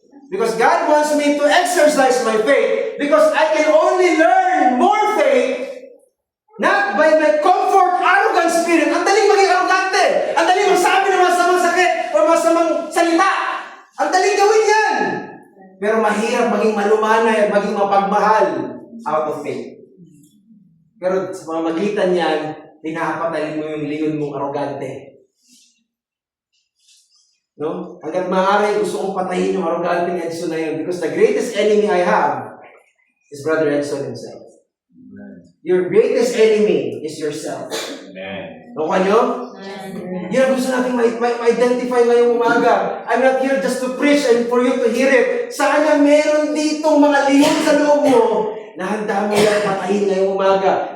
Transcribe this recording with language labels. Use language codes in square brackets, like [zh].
[en] Because God wants me to exercise my faith. Because I can only learn more faith, not by my comfort, arrogant spirit. [tl] Ang daling maging arrogante. Ang daling magsabi ng masamang sakit o masamang salita. Ang daling gawin yan. Pero mahirap maging malumanay at maging mapagmahal [en] out of faith. [tl] Pero sa mga magitan yan, pinapatayin mo yung leon mong arrogante. No? Hanggat maaari, gusto kong patayin yung arrogante ng Edson na yun [en] because the greatest enemy I have is Brother Edson himself. Your greatest enemy is yourself. [tl] Nakuha nyo? Yan ang gusto natin ma-identify ngayong umaga. [en] I'm not here just to preach and for you to hear it. [tl] Sana meron ditong mga leon sa loob mo na handa mo yan patayin ngayong umaga.